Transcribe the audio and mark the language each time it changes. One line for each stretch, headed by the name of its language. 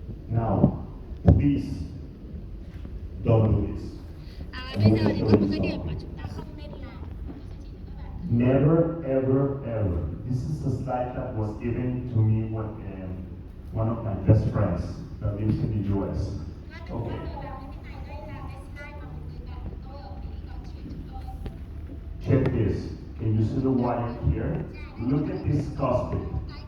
English: Now, please don't do this.
Vietnamese: Bây giờ thì có một cái điểm mà chúng ta không nên làm.
English: Never, ever, ever. This is a slide that was given to me when one of my best friends that lives in the US. Okay.
Vietnamese: Đây là cái slide mà một người bạn của tôi ở Mỹ có chỉ cho tôi.
English: this. Can you see the wire here? Look at this cuspid.